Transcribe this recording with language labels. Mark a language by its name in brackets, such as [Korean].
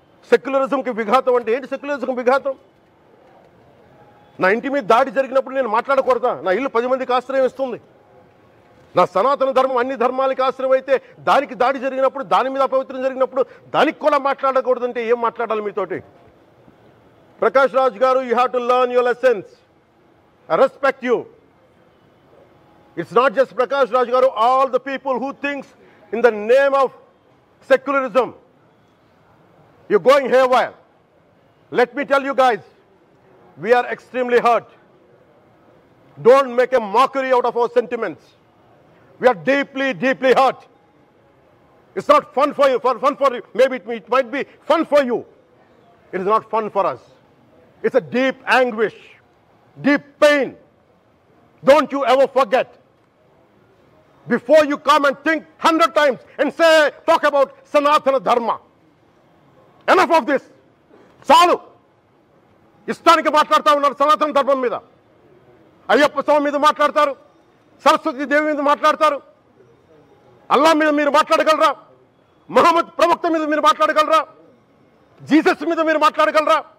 [Telugu] సెక్యులరిజంకి విఘాతం అంటే ఏంటి? సెక్యులరిజంకి విఘాతం నా ఇంటి మీద దాడి జరిగినప్పుడు నేను మాట్లాడకూడదా? నా ఇల్లు 10 మందికి ఆశ్రయం ఇస్తుంది. నా సనాతన ధర్మం అన్ని ధర్మాలకి ఆశ్రయం అయితే దానికి దాడి జరిగినప్పుడు, దాని మీద అపవిత్రం జరిగినప్పుడు దానికి కూడా మాట్లాడకూడదంటే ఏం మాట్లాడాలి మీతోటి? [English] Prakash Raj garu, you have to learn your lessons. I respect you. It's not just Prakash Raj Garu, all the people who thinks in the name of secularism, you're going haywire. Let me tell you guys, we are extremely hurt. Don't make a mockery out of our sentiments. We are deeply, deeply hurt. It's not fun for you, for you. Maybe it might be fun for you. It is not fun for us. It's a deep anguish, deep pain. Don't you ever forget. Before you come and think 100 times and talk about Sanatana Dharma. Enough of this. [Telugu] చాలు. ఇష్టానికి మాట్లాడుతూ ఉన్నారు సనాతన ధర్మం మీద. అయ్యప్ప స్వామి మీద మాట్లాడతారు, సరస్వతి దేవి మీద మాట్లాడతారు, అల్లా మీద మీరు మాట్లాడగలరా? మహమ్మద్ ప్రవక్త మీద మీరు మాట్లాడగలరా? జీసస్ మీద మీరు మాట్లాడగలరా?